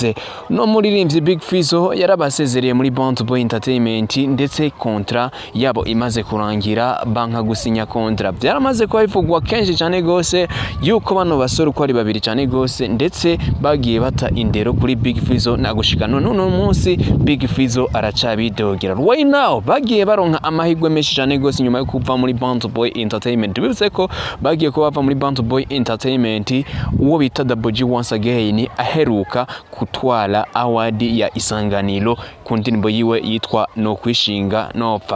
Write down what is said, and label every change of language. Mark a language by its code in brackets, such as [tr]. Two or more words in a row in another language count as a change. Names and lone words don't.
[rn] No muririmbyi Big Fizzo yarabasezereye muri Band Boy Entertainment ndetse kontra yabo imaze kurangira banka gusinya kontra. Byaramaze ko bivugwa kenshi cyane gose yuko bano basore uko ari babiri cyane gose ndetse bagiye bata indero kuri Big Fizzo nagushika none munsi Big Fizzo aracabidogera. [en] Right now [rn] bagiye baronka amahirwe menshi cyane gose nyuma yo kuva muri Band Boy Entertainment. Bivuze ko bagiye ko bava muri Band Boy Entertainment uwo bita Double J [en] once again [rn] aheruka kutwara award ya Isanganiro ku ndirimbo yiwe yitwa No Kwishinga Nopfa.